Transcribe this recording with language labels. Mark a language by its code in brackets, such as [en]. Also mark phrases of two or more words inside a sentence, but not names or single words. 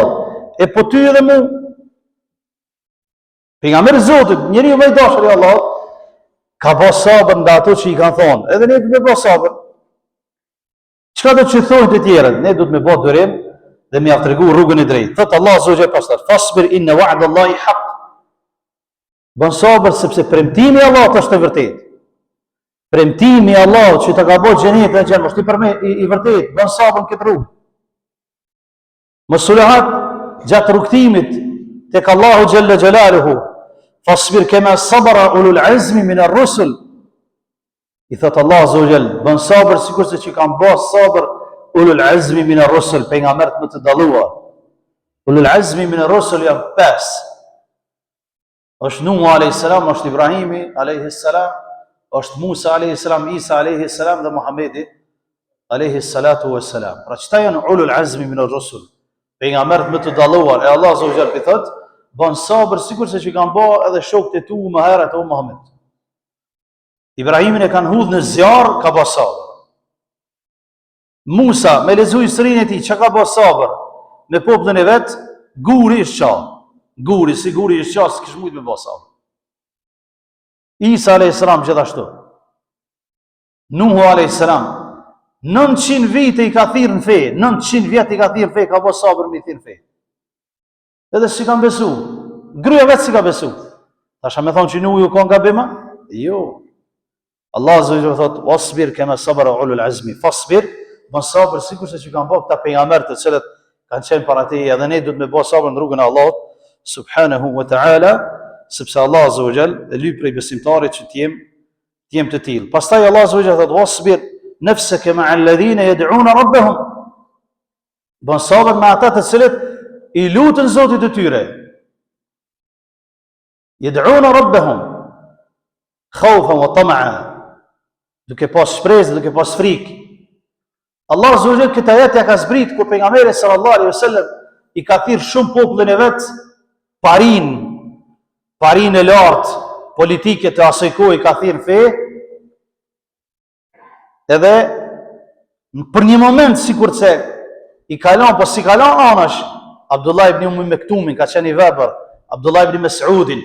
[sq] E po ty edhe mu pejgamberi Zotit, njeriu më i dashur i Allahut, ka bë sabër nga ato që i kanë thonë. Edhe ne duhet të bëjmë sabër. Çka do të thonë të tjerët? Ne duhet të bëjmë durim dhe më tregu rrugën e drejtë. Thot Allah Azza pastaj, [ar] فَاصْبِرْ إِنَّ وَعْدَ اللَّهِ حَقٌّ. [sq] Bën sabër sepse premtimi i Allahut është i vërtetë. Premtimi i Allahut që të ka bërë xhenetin e xhenemit është i vërtetë. Bën sabër këtë rrugë. Mos u lehat gjatë rrugtimit tek Allahu [ar] جَلَّ جَلَالُهُ. فَاصْبِرْ كَمَا صَبَرَ أُولُو الْعَزْمِ مِنَ الرُّسُلِ. [sq] I thot [ar] اللَّهُ عَزَّ وَجَلَّ, [sq] bën sabër sikurse që kanë bërë sabër [ar] أُولُو الْعَزْمِ مِنَ الرُّسُلِ, [sq] pejgamberët më të dalluar. [ar] أُولُو الْعَزْمِ مِنَ الرُّسُلِ [sq] janë 5. Është Nuh [ar] عَلَيْهِ السَّلَامُ, [sq] është Ibrahimi [ar] عَلَيْهِ السَّلَامُ, [sq] është Musa [ar] عَلَيْهِ السَّلَامُ, [sq] Isa [ar] عَلَيْهِ السَّلَامُ [sq] dhe Muhamedi [ar] عَلَيْهِ الصَّلَاةُ وَالسَّلَامُ. [sq] Pra çta janë [ar] أُولُو الْعَزْمِ مِنَ الرُّسُلِ? [sq] Pejgamberët më të dalluar. E [ar] اللَّهُ عَزَّ وَجَلَّ [sq] i thot, bën sabër sikurse që kanë bërë edhe shokët e tu më herët o Muhammed. Ibrahimin e kanë hudhë në zjarr, ka bërë sabër. Musa me lexuar historinë e tij, çka ka bërë sabër? Me popullin e vet, guri është qa. Guri, si guri është qa, s'kish mujt me bërë sabër. Isa [ar] عَلَيْهِ السَّلَامُ [sq] gjithashtu. Nuhu [ar] عَلَيْهِ السَّلَامُ [sq] 900 vite i ka thirrë në fe, 900 vjet i ka thirrë në fe, ka bërë sabër me thirrë në fe. Edhe si kanë besu, gruja vetë si ka besu. Tasha me thonë që Nuhu ju ka nga bima? Jo. [ar] اللَّهُ عَزَّ وَجَلَّ thot, وَاصْبِرْ كَمَا صَبَرَ أُولُو الْعَزْمِ فَاصْبِرْ, [sq] bën sabër sikurse që kanë bërë këta pejgamberë të cilët kanë qenë para teje, edhe ne duhet me bë sabër në rrugën e Allahut [ar] سُبْحَانَهُ وَتَعَالَىٰ, [sq] sepse [ar] اللَّهُ عَزَّ وَجَلَّ [sq] e lyp prej besimtarit që të jem të tillë. [ar] Pastaj اللَّهُ عَزَّ وَجَلَّ thot, وَاصْبِرْ نَفْسَكَ مَعَ الَّذِينَ يَدْعُونَ رَبَّهُمْ. [sq] Bën sabër me ata të cilët i lutën Zotit të tyre. [ar] يَدْعُونَ رَبَّهُمْ خَوْفًا وَطَمَعًا. [sq] Duke pas shpresë, duke pas frikë. [ar] اللَّهُ عَزَّ وَجَلَّ [sq] këtë ajet ja ka zbrit kur pejgamberi [ar] صَلَّى اللَّهُ عَلَيْهِ وَسَلَّمَ [sq] i ka thirrë shumë popullin e vet parin e lartë politike të asaj kohe i ka thirrë fe. Edhe për një moment sikurse i kalon, po si kalon anash Abdullah ibn Ummi Mektumin, ka qenë i vepër, Abdullah ibn Mas'udin.